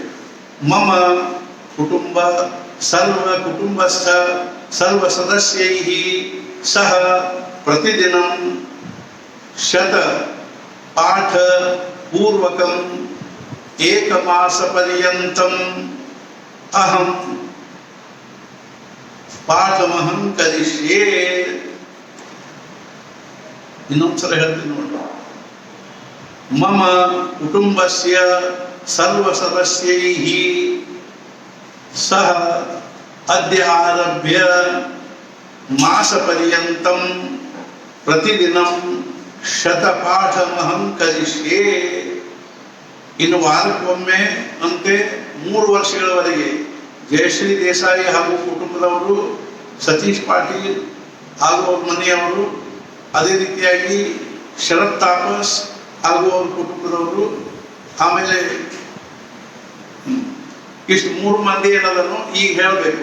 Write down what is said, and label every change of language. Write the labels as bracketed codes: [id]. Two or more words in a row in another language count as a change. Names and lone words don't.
[sa] ಮಮ ಕುಟುಂಬ ಸರ್ವ ಸದಸ್ಯೈಃ ಸಹ ಪ್ರತಿದಿನಂ ಶತ ಪಾಠ ಪೂರ್ವಕಂ ಏಕಮಾಸ ಪರ್ಯಂತಂ ಅಹಂ ಪಾಠಮಹಂ ಕರಿಷ್ಯೆ. [kn] ಇನ್ನೊಂದ್ಸಲ ಹೇಳ್ತೀನಿ ನೋಡಿ. [sa] ಮಮ ಕುಟುಂಬಸ್ಯ ಸರ್ವ ಸದಸ್ಯೈಃ ಸಹ ಅದ್ಯ ಆರಭ್ಯ ಮಾಸ ಪರ್ಯಂತಂ ಪ್ರತಿದಿನಂ ಶತಪಾಠಮಹಂ ಕರಿಷ್ಯೆ. [kn] ಇನ್ನು ವಾರಕ್ಕೊಮ್ಮೆ ಅಂತೆ 3 ವರ್ಷಗಳವರೆಗೆ ಜಯಶ್ರೀ ದೇಸಾಯಿ ಹಾಗೂ ಕುಟುಂಬದವರು, ಸತೀಶ್ ಪಾಟೀಲ್ ಹಾಗೂ ಅವ್ರ ಮನೆಯವರು, ಅದೇ ರೀತಿಯಾಗಿ ಶರತ್ ತಾಪಸ್ ಹಾಗೂ ಅವ್ರ ಕುಟುಂಬದವರು, ಆಮೇಲೆ ಇಷ್ಟು 3 ಮಂದಿ ಏನದನ್ನು ಈಗ ಹೇಳಬೇಕು.